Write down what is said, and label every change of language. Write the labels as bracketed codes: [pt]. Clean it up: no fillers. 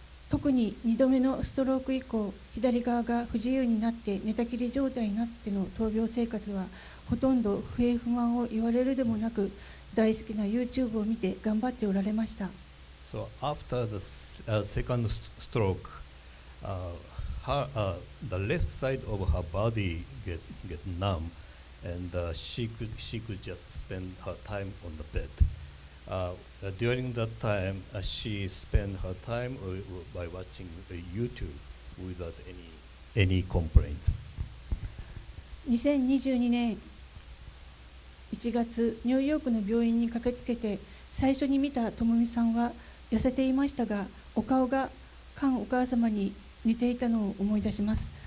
[ja] 特に2度目のストローク以降、左側が不自由になって寝たきり状態になっての闘病生活は、ほとんど不平不満を言われるでもなく、大好きな YouTube を見て頑張っておられました。 [en] So after the second stroke, the left side of her body get numb, and she could just spend her time on the bed. During that time, she spent her time by watching YouTube without any complaints. [ja] 2022年1月、ニューヨークの病院に駆けつけて、最初に見たともみさんは痩せていましたが、お顔が菅お母様に似ていたのを思い出します。